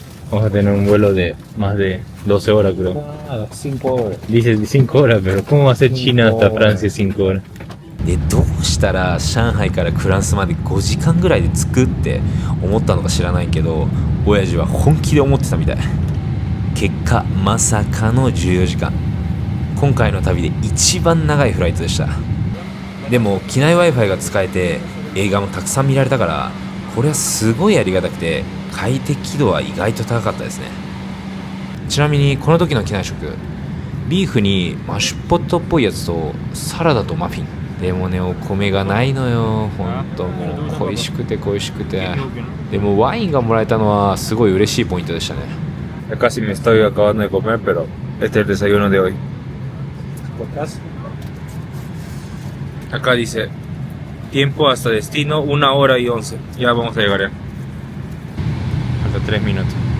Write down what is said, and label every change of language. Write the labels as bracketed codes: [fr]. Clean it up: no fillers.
[es] Vamos a tener un vuelo de más de 12 horas, creo. 5 horas. Dice 5 horas, pero ¿cómo va a ser China hasta Francia 5 horas? [ja] で、どうしたら上海からフランスまで5時間ぐらいで着くって思ったのか知らないけど、親父は本気で思ってたみたい。結果まさかの14時間。今回の旅で一番長いフライトでした。でも機内 Wi-Fi が使えて映画もたくさん見られたから、これはすごいありがたくて快適度は意外と高かったですね。ちなみにこの時の機内食、ビーフにマッシュポテトっぽいやつとサラダとマフィン。でもね、お米がないのよ。ほんともう恋しくて恋しくて。でもワインがもらえたのはすごい嬉しいポイントでしたね。 [es] Ya casi me estoy acabando de comer, pero este es el desayuno de hoy. Acá dice, tiempo hasta destino, 1 hora y 11. Ya vamos a llegar ya. Hasta 3 minutos.